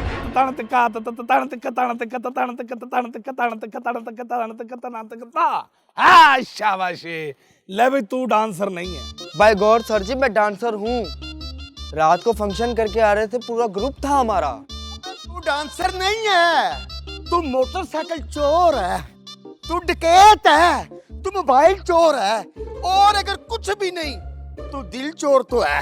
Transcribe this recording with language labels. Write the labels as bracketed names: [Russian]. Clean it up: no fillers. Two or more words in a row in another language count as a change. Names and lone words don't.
[Hindi] तण तिक्का तण तिक्का तण तिक्का तण तिक्का तण तिक्का तण तिक्का तण तिक्का तण तिक्का तण तिक्का। हाँ शाबाशी। ले भाई तू डांसर नहीं है। [English] By God [Hindi] सर जी मैं डांसर हूँ। रात को फंक्शन करके आ रहे थे, पूरा ग्रुप था हमारा। तू डांसर नहीं है, तू मोटरसाइकिल चोर है, तू डकैत है, तू मोबाइल चोर है, और अगर कुछ भी नहीं तू दिल चोर तो है।